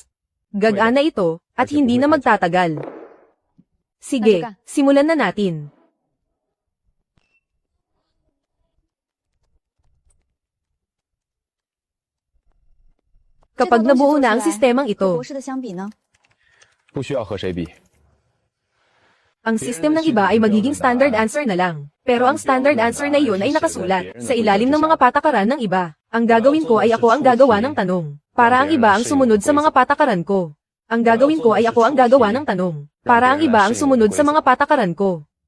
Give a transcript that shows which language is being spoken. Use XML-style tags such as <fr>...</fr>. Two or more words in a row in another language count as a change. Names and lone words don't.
<tl>Gagana ito, at hindi na magtatagal. Sige, simulan na natin. Kapag nabuo na ang sistemang ito,</tl> <zh>不需要和谁比。</zh> <tl>ang system ng iba ay magiging</tl> <en>standard answer</en> <tl>na lang. Pero ang</tl> <en>standard answer</en> <tl>na iyon ay nakasulat sa ilalim ng mga patakaran ng iba. Ang gagawin ko ay ako ang gagawa ng tanong. Para ang iba ang sumunod sa mga patakaran ko. Ang gagawin ko ay ako ang gagawa ng tanong. Para ang iba ang sumunod sa mga patakaran ko.</tl>